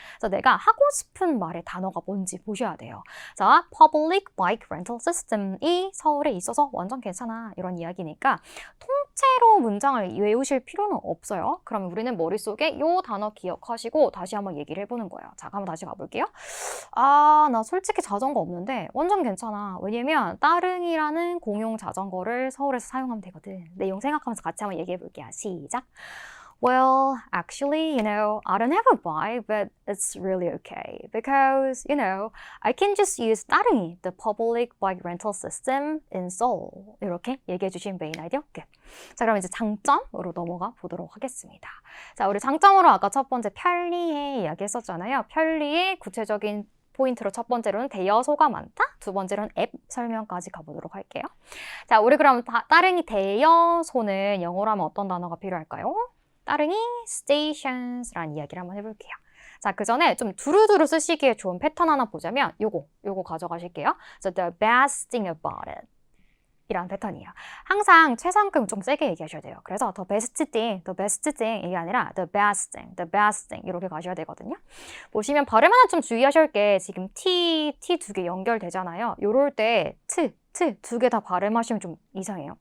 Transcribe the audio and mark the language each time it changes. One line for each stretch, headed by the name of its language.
Korean: 그래서 내가 하고 싶은 말의 단어가 뭔지 보셔야 돼요. 자, Public Bike Rental System이 서울에 있어서 완전 괜찮아 이런 이야기니까 통째로 문장을 외우실 필요는 없어요. 그러면 우리는 머릿속에 이 단어 기억하시고 다시 한번 얘기를 해보는 거예요. 자, 한번 다시 가볼게요. 나 솔직히 자전거 없는데 완전 괜찮아. 왜냐면 따릉이라는 공용 자전거를 서울에서 사용하면 되거든. 내용 생각하면서 같이 한번 얘기해 볼게요. 시작.
English: Well, actually, I don't have a bike, but it's really okay because, I can just use 따릉이, the public bike rental system in Seoul.
Korean: 이렇게 얘기해 주신 메인 아이디어 끝. 자, 그럼 이제 장점으로 넘어가 보도록 하겠습니다. 자, 우리 장점으로 아까 첫 번째 편리해 이야기했었잖아요. 편리의 구체적인 포인트로 첫 번째로는 대여소가 많다. 두 번째로는 앱 설명까지 가보도록 할게요. 자, 우리 그럼 따릉이 대여소는 영어로 하면 어떤 단어가 필요할까요? 따릉이 stations라는 이야기를 한번 해볼게요. 자, 그 전에 좀 두루두루 쓰시기에 좋은 패턴 하나 보자면 요거 가져가실게요.
English: So the best thing about it.
Korean: 이란 패턴이에요. 항상 최상급 좀 세게 얘기하셔야 돼요. 그래서
English: the best thing
Korean: 이게 아니라 the best thing 이렇게 가셔야 되거든요. 보시면 발음 하나 좀 주의하실 게 지금 t 두 개 연결되잖아요. 요럴 때 두 개 다 발음하시면 좀 이상해요.